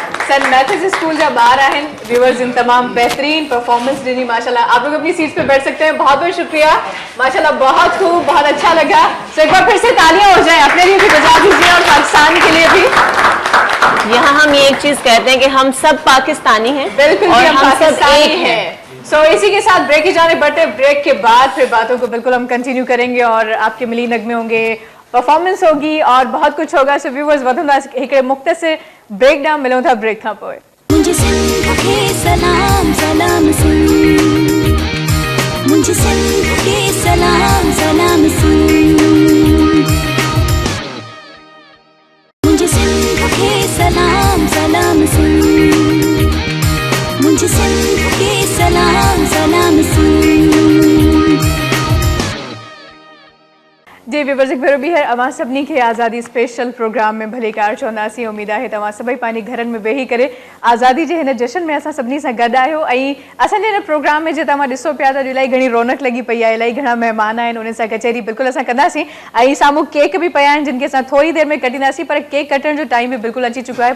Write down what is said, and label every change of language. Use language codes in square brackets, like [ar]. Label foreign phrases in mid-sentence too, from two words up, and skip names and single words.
[sd] सेंट मैथ्यूज स्कूल जा ॿार आहिनि व्यूअर्स जिन तमाम बेहतरीन परफॉर्मेंस ॾिनी माशाल्लाह। [ur] آپ لوگ اپنی سیٹ پہ بیٹھ سکتے ہیں۔ بہت بہت شکریہ ماشاءاللہ، بہت خوب، بہت اچھا لگا. تو ایک بار پھر سے تالیاں ہو جائیں اپنے لیے بھی بجا دیجیے اور پاکستان کے لیے بھی. یہاں ہم یہ ایک چیز کہتے ہیں کہ ہم سب پاکستانی ہیں, बिल्कुल और جی، ہم ہم سب पाकिस्तानी ایک ہیں. हैं। سو اسی کے ساتھ بریک کی جانب بڑھتے ہیں۔ بریک کے بعد پھر باتوں کو بالکل ہم کنٹینیو کریں گے اور آپ کے ملی نغمے ہوں گے، پرفارمنس ہوگی اور بہت کچھ ہوگا. [sd] सो व्यूअर्स वधंदा हिकिड़े मुख़्तसिर [en] break down [sd] मिलूं था ब्रेक खां पोइ। [ur] مجھے سندھ کے سلام سلام سن، مجھے سندھ کے سلام سلام سن، مجھے سندھ کے سلام سلام سن، مجھے سندھ کے سلام سلام سن. [sd] जी व्यूअर्स, एक भेरो [ur] بھی ہے [sd] अवां सभिनी खे आज़ादी स्पेशल प्रोग्राम में भले कार चवंदासीं। उम्मीद है तव्हां सभई पंहिंजे घरनि में वेही करे आज़ादी जे हिन जश्न में असां सभिनी सां गॾु आहियो। ऐं असांजे हिन प्रोग्राम में जे तव्हां ॾिसो पिया त इलाही घणी रौनक लॻी पई आहे, इलाही घणा महिमान आहिनि, उन सां कचहरी बिल्कुलु असां कंदासीं। ऐं साम्हूं केक बि पिया आहिनि जिन खे असां थोरी देरि में कटींदासीं, पर केक कटण जो टाइम बि बिल्कुलु अची चुको आहे।